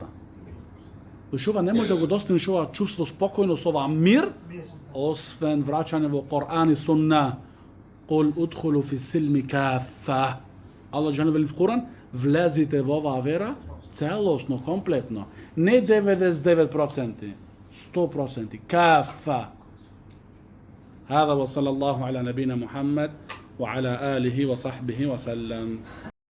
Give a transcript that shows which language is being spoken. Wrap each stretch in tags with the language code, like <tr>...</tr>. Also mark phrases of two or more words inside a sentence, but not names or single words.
<mk>Ова не може да го достигнеш ова чувство спокојност, ова мир, освен враќање во Коран и Сунна.</mk> <ar>قل ادخلوا في السلم كافة.</ar> <mk>Аллах џелешано вели во Коран, влезите во оваа вера целосно, комплетно. Не 99%, 100%, кафа.</mk> <ar>هذا وصلى الله على نبينا محمد وعلى آله وصحبه وسلم.</ar>